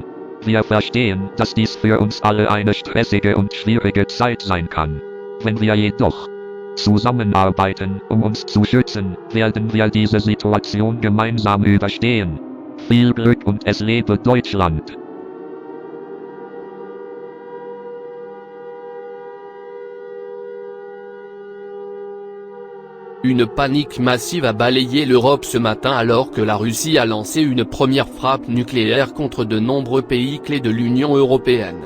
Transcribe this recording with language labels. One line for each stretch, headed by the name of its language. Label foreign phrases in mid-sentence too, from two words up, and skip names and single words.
German: Wir verstehen, dass dies für uns alle eine stressige und schwierige Zeit sein kann. Wenn wir jedoch zusammenarbeiten, um uns zu schützen, werden wir diese Situation gemeinsam überstehen. Viel Glück und es lebe Deutschland!
French: Une panique massive a balayé l'Europe ce matin alors que la Russie a lancé une première frappe nucléaire contre de nombreux pays clés de l'Union européenne.